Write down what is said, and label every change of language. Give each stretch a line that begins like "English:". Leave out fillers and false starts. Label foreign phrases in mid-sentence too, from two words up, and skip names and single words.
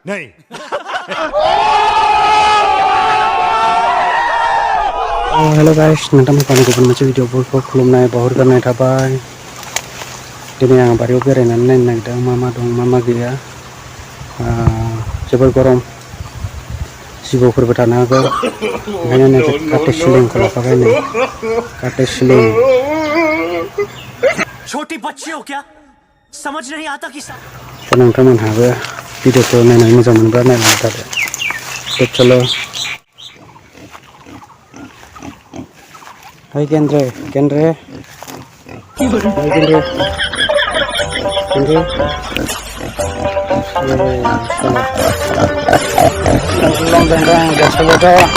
English: hello guys
Bodo: नोंथांमोनखौ गुबुन मोनसे भिडिअ बयखौबो खुलुमनाय बावहरग्रोनाय थाबाय दिनै आं बारियाव बेरायनानै नायनो नागिरदों मा मा दं मा मा गैया जोबोर गरम जिबौफोरबो थानो हागौ ओंखायनो नैबे काटे सिलिंखौ लाखाबाय नै काटे सिलिं
Hindi: छोटी बच्ची हो क्या समझ नहीं आता कि
Bodo: दा नोंथांमोनहाबो भिडिअखौ नायनानै मोजां मोनोब्ला नायलांबाय थादो
Hindi: तो चलो हाय गेन्द्रे गेन्द्रे हाय गेन्द्रे गेन्द्रे लंदन गसबाथ'